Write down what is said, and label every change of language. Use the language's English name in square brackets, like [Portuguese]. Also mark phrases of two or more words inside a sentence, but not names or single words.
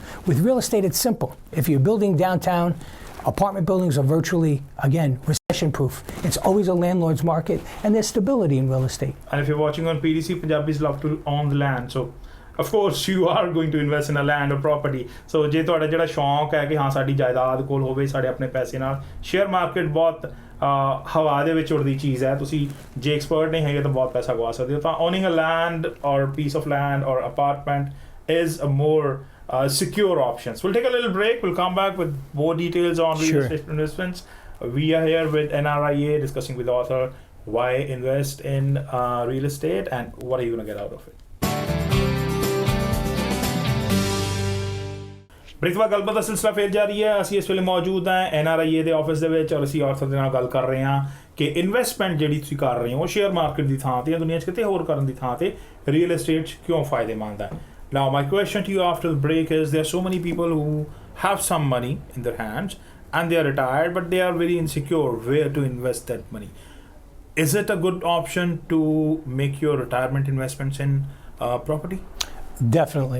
[English] With real estate, it's simple. If you're building downtown, apartment buildings are virtually, again, recession-proof. It's always a landlord's market, and there's stability in real estate. And if you're watching on PDC, Punjabis love to own the land. So, of course, you are going to invest in a land or property. So, [Punjabi] ਜੇ ਤੁਹਾਡਾ ਜਿਹੜਾ ਸ਼ੌਂਕ ਹੈ ਕਿ ਹਾਂ ਸਾਡੀ ਜਾਇਦਾਦ ਕੋਲ ਹੋਵੇ ਸਾਡੇ ਆਪਣੇ ਪੈਸੇ ਨਾਲ, [English] share market [Punjabi] ਬਹੁਤ ਹਵਾ ਦੇ ਵਿੱਚ ਉੜਦੀ ਚੀਜ਼ ਹੈ. ਤੁਸੀਂ ਜੇ ਐਕਸਪਰਟ ਨਹੀਂ ਹੈਗੇ ਤਾਂ ਬਹੁਤ ਪੈਸਾ ਗਵਾ ਸਕਦੇ ਹੋ. [English] ਤਾਂ owning a land or piece of land or apartment is a more secure options. We'll take a little break. We'll come back with more details on real estate investments. We are here with NRIA discussing with the author why invest in real estate and what are you going to get out of it. [Punjabi] ਬ੍ਰਿਤਵਾ ਗੱਲਬਾਤ ਦਾ ਸਿਲਸਿਲਾ ਫੇਰ ਜਾਰੀ ਹੈ. ਅਸੀਂ ਇਸ ਵੇਲੇ ਮੌਜੂਦ ਹਾਂ NRIA ਦੇ ਆਫਿਸ ਦੇ ਵਿੱਚ, ਔਰ ਅਸੀਂ ਆਰਥਰ ਦੇ ਨਾਲ ਗੱਲ ਕਰ ਰਹੇ ਹਾਂ ਕਿ ਇਨਵੈਸਟਮੈਂਟ ਜਿਹੜੀ ਤੁਸੀਂ ਕਰ ਰਹੇ ਹੋ [English] share market [Punjabi] ਦੀ ਥਾਂ ਤੇ ਜਾਂ ਦੁਨੀਆ 'ਚ ਕਿਤੇ ਹੋਰ ਕਰਨ ਦੀ ਥਾਂ ਤੇ [English] real estate [Punjabi] 'ਚ ਕਿਉਂ ਫਾਇਦੇਮੰਦ ਹੈ. [English] Now my question to you after the break is, there are so many people who have some money in their hands and they are retired, but they are very insecure where to invest that money. Is it a good option to make your retirement investments in property? Definitely.